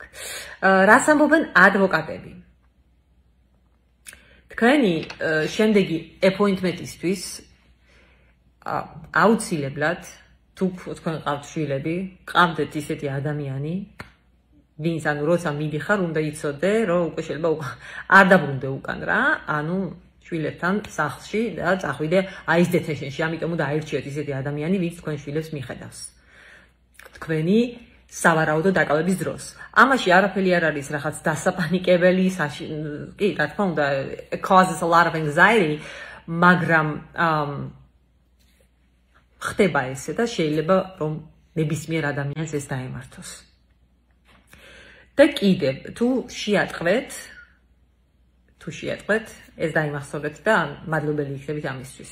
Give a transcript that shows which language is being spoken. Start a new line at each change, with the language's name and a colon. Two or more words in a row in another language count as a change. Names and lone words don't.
Georgian: რას ამბობენ ადვოკატები? თქვენი შემდეგი appointment-ისთვის აუცილებლად თუ თქვენ ყავთ შვილები, ყავდეთ ისეთი ადამიანი, ვინც ანუ როცა მიდიხარ, უნდა იცოდე, რომ უკვე შეიძლება არ დაბრუნდე უკან რა, ანუ შვილებთან სახლში და წახვიდე
English: ICE detention-
Georgian: ში, ამიტომ უნდა აირჩიოთ ისეთი ადამიანი, ვინც თქვენ შვილებს მიხედავს. თქვენი სავარაუდო დაკავების დროს. ამაში არაფერი არ არის რაღაც დასაპანიკებელი, კი, რა თქმა უნდა,
English: causes a lot of anxiety,
Georgian: მაგრამ ხდება ესე და შეიძლება რომ ნებისმიერ ადამიანს ეს დაემართოს. და კიდევ, თუ შეატყვეთ, ეს დაიმახსოვრეთ და მადლობელი იქნებით ამისთვის.